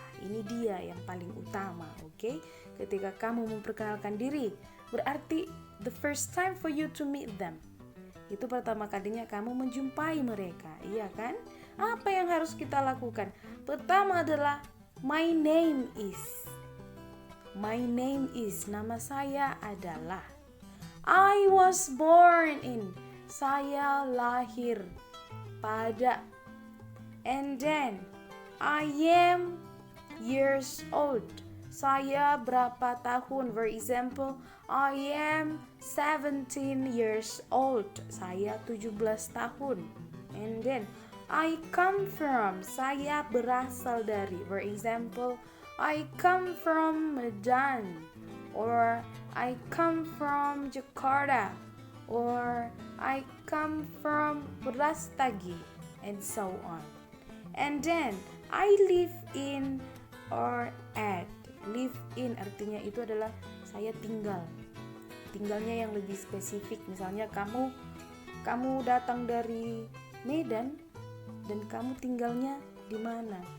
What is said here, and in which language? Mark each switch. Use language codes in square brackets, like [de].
[id] Ini dia yang paling utama, oke? Ketika kamu memperkenalkan diri, berarti [en] the first time for you to meet them. [id] Itu pertama kalinya kamu menjumpai mereka, iya kan? Apa yang harus kita lakukan? Pertama adalah [en] my name is. My name is, [id] nama saya adalah. [en] I was born in, [id] saya lahir pada. [en] And then, I am years old, [id] saya berapa tahun. [en] For example, I am 17 years old, [id] saya 17 tahun. [en] And then, I come from, [id] saya berasal dari. [en] For example, I come from Medan, or I come from Jakarta, or I come from Brastagi, and so on. And then, I live in or at. Live in [id] artinya itu adalah saya tinggal. Tinggalnya yang lebih spesifik. Misalnya kamu datang dari Medan dan kamu tinggalnya di mana?